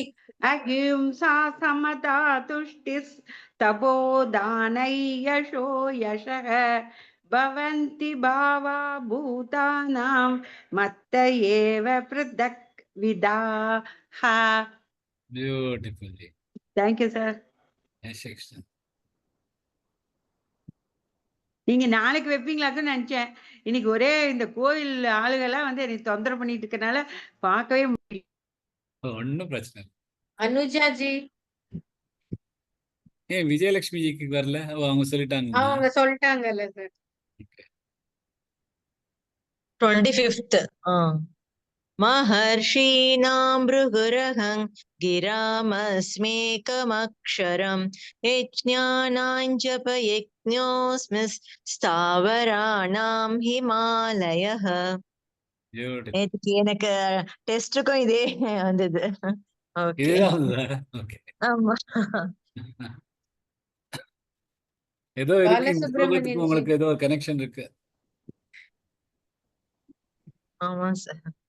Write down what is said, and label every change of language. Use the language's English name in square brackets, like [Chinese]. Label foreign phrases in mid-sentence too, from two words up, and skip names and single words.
[Sanskrit] अहिंसा समता तुष्टिस् तपोदानं यशो यशः भवन्ति भावा भूतानाम् मत्त एव पृथक् विधाः. [English] Beautifully. Thank you, sir. Yes, excellent. [Tamil] நீங்க நாளைக்கு வைப்பீங்களாக்குன்னு நினைச்சேன். இன்னைக்கு ஒரே இந்த கோயில் ஆளுகெல்லாம் வந்து என்னை தொந்தரவு பண்ணிட்டு இருக்கனால பார்க்கவே முடியல. ஒன்னும் பிரச்சனை இல்லை. அனுஜாஜி ஏன் விஜயலட்சுமி ஜிக்கு வரல? ஓ, அவங்க சொல்லிட்டாங்க. அவங்க சொல்லிட்டாங்கல்ல சார். [English] 25th. [Sanskrit] महर्षीणां भृगुरहं गिरामस्मेकमक्षरं यज्ञानाञ्जपयज्ञोऽस्मि स्थावराणां हिमालयः. [English] Beautiful. [Tamil] நேத்துக்கு எனக்கு டெஸ்டுக்கும் இதே வந்தது. ஓகே, இதுதான் வந்ததா? Okay. ஆமா. ஏதோ இருக்கு இந்த பாலசுப்ரமணியன் ஸ்லோகத்துக்கு ஜி. உங்களுக்கு ஏதோ ஒரு கனெக்ஷன் இருக்கு. ஆமா சார்.